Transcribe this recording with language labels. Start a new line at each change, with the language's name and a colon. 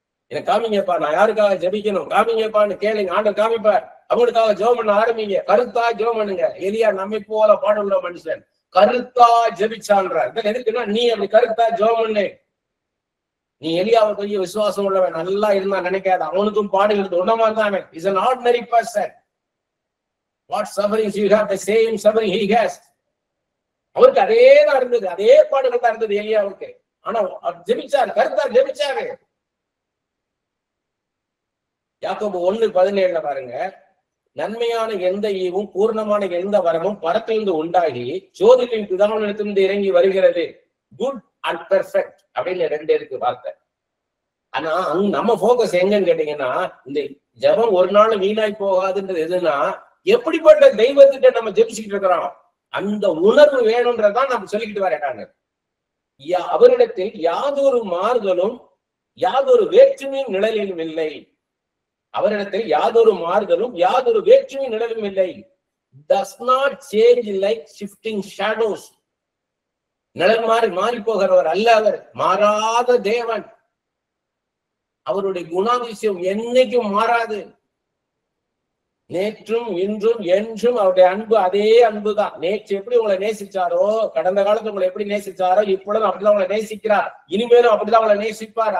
Tamil: எனக்கு காமிங்கப்பா, நான் யாருக்காக ஜெபிக்கணும் காமிங்கப்பான்னு கேளுங்க, ஆண்டவர் காமிப்பார். அவங்களுக்காக ஜெபம் பண்ண ஆரம்பிங்க, கருத்தா ஜெபம் பண்ணுங்க. எலியா நம்மை போல பாடுள்ள மனுஷன் கருத்தா ஜெபிச்சான்றார். எதுக்குன்னா நீ அப்படி கருத்தா ஜெபம் பண்ணு. நீ எலியாவை பெரிய விசுவாசம் உள்ளவன் நல்லா இருந்தா நினைக்காத, அவனுக்கும் பாடுகிறது ஒன்ன மாதிரி தான்.
English: Is an ordinary person. What sufferings you have, the same suffering he has.
Tamil: அவருக்கு அதே தான் இருந்தது, அதே பாடுகள் தான் இருந்தது எலியாவுக்கு. ஆனா ஜெபிச்சாரு, கருத்தா ஜெபிச்சாரு. யாக்கோபு 1:17 பாருங்க, நன்மையான எந்த ஈவும் பூர்ணமான எந்த வரமும் பரத்திலிருந்து உண்டாகி ஜோதிகளின் பிதாவினிடத்திலிருந்து இறங்கி வருகிறது,
English: good and perfect
Tamil: அப்படின்னு 2 இருக்கு வார்த்தை. ஆனா நம்ம போக்கஸ் எங்கன்னு கேட்டீங்கன்னா, இந்த ஜெபம் ஒரு நாள் வீணாய் போகாதுன்றது எதுன்னா, எப்படிப்பட்ட தெய்வத்திட்ட நம்ம ஜெபிச்சுக்கிட்டு இருக்கிறோம் அந்த உணர்வு வேணும்ன்றதான் நம்ம சொல்லிக்கிட்டு வரேன். அவரிடத்தில் யாதொரு மாறுதலும் யாதொரு வேற்றுமையும் நிழலிலும் இல்லை. அவரிடத்தில் யாதொரு மாறுதலும் யாதொரு வேற்றுமையும் நிழலும் இல்லை.
English: does not change like shifting shadows.
Tamil: நிழல் மாறி மாறி போகிறவர் அல்ல அவர், மாறாத தேவன். அவருடைய குணாதிசயம் என்னைக்கும் மாறாது. நேற்றும் இன்றும் என்றும் அவருடைய அன்பு அதே அன்புதான். நேற்று எப்படி உங்களை நேசிச்சாரோ, கடந்த காலத்துல உங்களை எப்படி நேசிச்சாரோ, இப்பொழுதும் அப்படிதான் உங்களை நேசிக்கிறார், இனிமேலும் அப்படிதான் உங்களை நேசிப்பார்.